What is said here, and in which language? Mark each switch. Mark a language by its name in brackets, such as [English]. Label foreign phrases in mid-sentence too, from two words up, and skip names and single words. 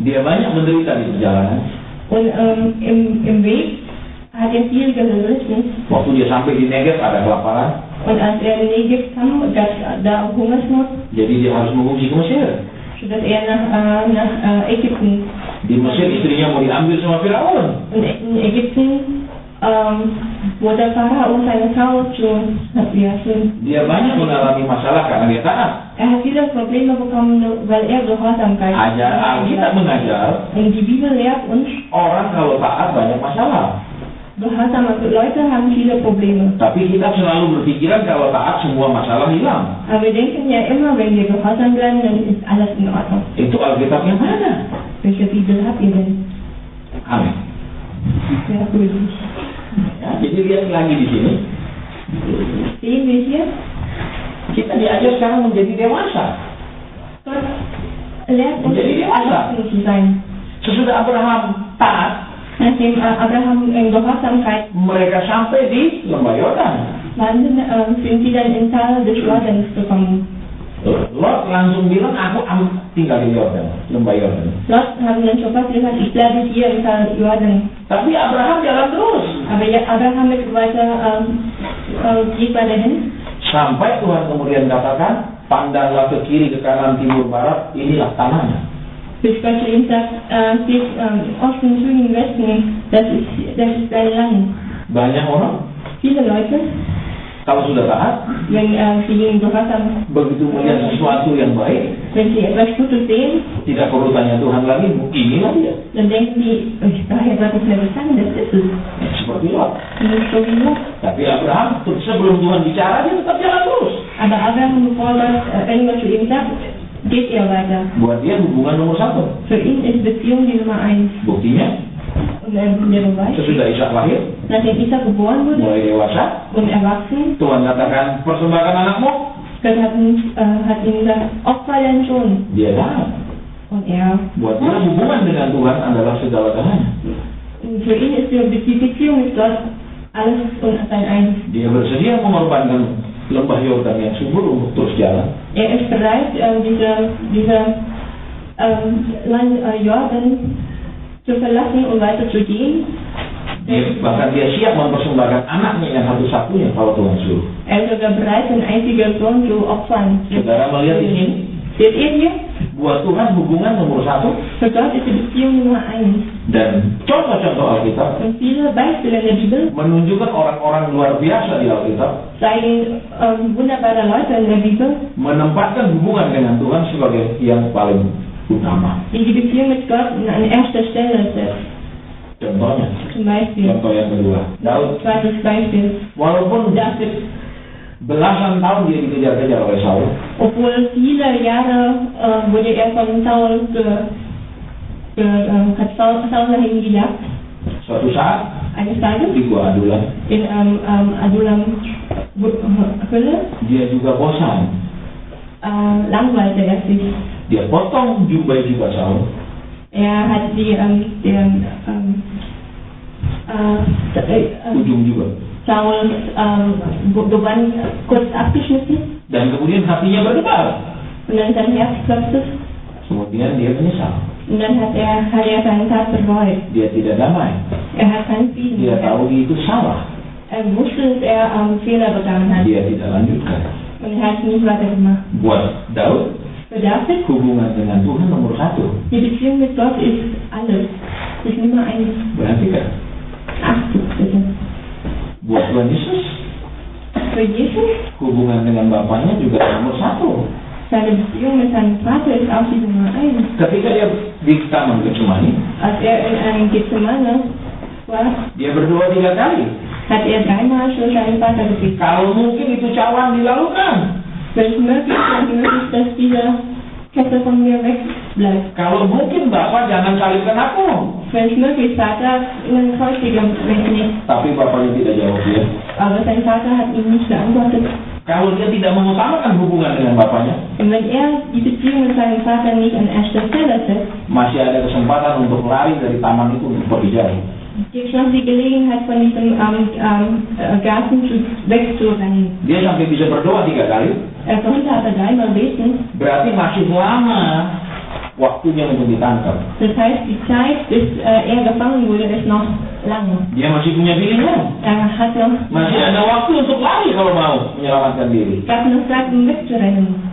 [Indonesian] Dia banyak menderita di perjalanan. [German] Und im Weg hat er viel gelitten. [Indonesian] Waktu dia sampai di Negev ada kelaparan, [German] Und als er in Negev kam, gab es da Hungersnot, [Indonesian] jadi dia harus mengungsi ke Mesir. [German] sodass er nach Ägypten. [Indonesian] Di Mesir istrinya mau diambil sama Firaun. [German] Und in Ägypten wurde Pharao seine Frau [Indonesian] Dia banyak mengalami masalah karena dia taat. [German] Er hat viele Probleme bekommen, weil er Gehorsamkeit [Indonesian] Alkitab mengajar [German] Und die Bibel lehrt uns, [Indonesian] orang kalau taat banyak masalah. [German] gehorsame Leute haben viele Probleme. [Indonesian] Tapi kita selalu berpikiran kalau taat semua masalah hilang. [German] Aber wir denken ja immer, wenn wir gehorsam bleiben, dann ist alles in Ordnung. [Indonesian] Itu Alkitab yang mana? [German] Welche Bibel habt ihr denn? [Indonesian] Amin. [German] Sehr gut. [Indonesian] Ya, jadi lihat lagi di sini. [German] Sehen wir hier, [Indonesian] Kita diajar sekarang menjadi dewasa. [German] Gott lehrt uns, [Indonesian] Menjadi dewasa. [German] erwachsen zu sein. [Indonesian] Sesudah Abraham taat, [German] Nachdem Abraham in Gehorsamkeit [Indonesian] mereka sampai di lembah Yordan. [German] sind sie dann in Tal des Jordans gekommen. [Indonesian] Lot langsung bilang, aku tinggal di Yordan, lembah Yordan. [German] Lot haben dann sofort gesagt, ich bleibe hier in Tal Jordan. [Indonesian] Tapi Abraham jalan terus. [German] Aber ja, Abraham ist weiter, geht weiterhin. [Indonesian] Sampai Tuhan kemudian katakan, pandanglah ke kiri, ke kanan, timur, barat, inilah tanahnya. [German] Bis Gott zu ihm sagt, geht Osten, Süden, Westen, das ist dein Land. [Indonesian] Banyak orang, [German] Viele Leute, [Indonesian] kalau sudah taat, [German] wenn sie in Gehorsam, [Indonesian] begitu melihat sesuatu yang baik, [German] wenn sie etwas Gutes sehen, [Indonesian] tidak perlu tanya Tuhan lagi, inilah dia. [German] dann denken die, ich brauche ja Gott nicht mehr sagen, das ist es. [Indonesian] seperti Lot. [German] Nicht so wie Lot. [Indonesian] Tapi Abraham sebelum Tuhan bicara dia tetap jalan terus. [German] Aber Abraham, bevor Gott irgendwas zu ihm sagt, geht er weiter. [Indonesian] Buat dia hubungan nomor 1. [German] Für ihn ist Beziehung die Nummer 1. [Indonesian] Buktinya [German] Und der Beweis, [Indonesian] sesudah Ishak lahir, [German] nachdem Isaac geboren wurde [Indonesian] mulai dewasa, [German] und erwachsen, [Indonesian] Tuhan katakan persembahkan anakmu. [German] Gott hat ihm gesagt, Opfer deinen Sohn. [Indonesian] Dia taat. [German] Und er, [Indonesian] Buat dia hubungan dengan Tuhan adalah segala-galanya. [German] und für ihn ist die Beziehung mit Gott alles und sein Eins. [Indonesian] Dia bersedia mengorbankan lembah Yordan yang subur untuk terus jalan. [German] Er ist bereit, diese Land Jordan zu verlassen und weiterzugehen. [Indonesian] Bahkan dia siap mempersembahkan anaknya yang satu-satunya kalau Tuhan suruh. [German] Er ist sogar bereit, seinen einzigen Sohn zu opfern. [Indonesian] Saudara melihat di sini, [German] Seht ihr hier? [Indonesian] buat Tuhan hubungan nomor 1 [German] Für Gott ist die Beziehung Nummer 1. [Indonesian] dan contoh-contoh Alkitab [German] Und viele Beispiele in der Bibel [Indonesian] menunjukkan orang-orang luar biasa di Alkitab [German] zeigen wunderbare Leute in der Bibel, [Indonesian] menempatkan hubungan dengan Tuhan sebagai yang paling utama. [German] die die Beziehung mit Gott an erster Stelle setzt. [Indonesian] Contohnya, [German] Zum Beispiel, [Indonesian] contoh yang kedua, Daud. [German] zweites Beispiel, [Indonesian] Walaupun [German] David. [Indonesian] belasan tahun dia dikejar-kejar oleh Saul, [German] Obwohl viele Jahre wurde er von Saul hat Saul nach ihm gejagt. [Indonesian] suatu saat [German] Eines Tages [Indonesian] di gua Adulam, [German] in Adulam Höhle [Indonesian] dia juga bosan. [German] langweilte er sich. [Indonesian] Dia potong jubah Saul, [German] Er hat [Indonesian] ujung juga, [German] Saul Gewand kurz abgeschnitten [Indonesian] dan kemudian hatinya berdebar. [German] und dann sein Herz klopfte [Indonesian] Kemudian dia menyesal. [German] und dann hat er seine Tat bereut. [Indonesian] Dia tidak damai. [German] Er hat keinen Frieden [Indonesian] Dia [German] mehr. [Indonesian] tahu itu salah. [German] Er wusste, dass er Fehler begangen hat [Indonesian] Dia tidak lanjutkan. [German] und er hat es nicht weitergemacht. [Indonesian] Buat Daud, [German] Für David, [Indonesian] hubungan dengan Tuhan nomor 1. [German] die Beziehung mit Gott ist alles. Ist Nummer 1. [Indonesian] Perhatikan. [German] Achtung bitte. [Indonesian] Buat Tuhan Yesus, [German] Für Jesus, [Indonesian] hubungan dengan Bapaknya juga nomor 1. [German] seine Beziehung mit seinem Vater ist auch die Nummer 1. [Indonesian] Ketika dia di Taman Getsemani, [German] Als er in einem Gethsemane war, [Indonesian] dia berdoa 3 kali. [German] hat er dreimal für seinen Vater gebetet. [Indonesian] Kalau mungkin itu cawan dilakukan. [German] Wenn es möglich ist, dass diese Kette von mir wegbleibt. [Indonesian] Kalau mungkin Bapak jangan salibkan aku. [German] Wenn es möglich ist, Vater, ihnen kreuzigen mich nicht. [Indonesian] Tapi Bapaknya tidak jawab dia. [German] Aber sein Vater hat ihm nicht geantwortet. [Indonesian] Kalau dia tidak mengutamakan hubungan dengan Bapaknya, [German] Und wenn er die Beziehung mit seinem Vater nicht an erster Stelle setzt, [Indonesian] masih ada kesempatan untuk lari dari taman itu untuk pergi jauh. [German] gibt es noch die Gelegenheit, von diesem Garten wegzurennen. [Indonesian] Dia sampai bisa berdoa 3 kali, [German] Er konnte aber dreimal beten. [Indonesian] berarti masih lama waktunya untuk ditangkap. [German] Das heißt, die Zeit, bis er gefangen wurde, ist noch lang. [Indonesian] Dia masih punya pilihan. [German] Er hat noch, [Indonesian] Masih ada waktu untuk lari kalau mau menyelamatkan diri. [German] gab noch Zeit, um wegzurennen.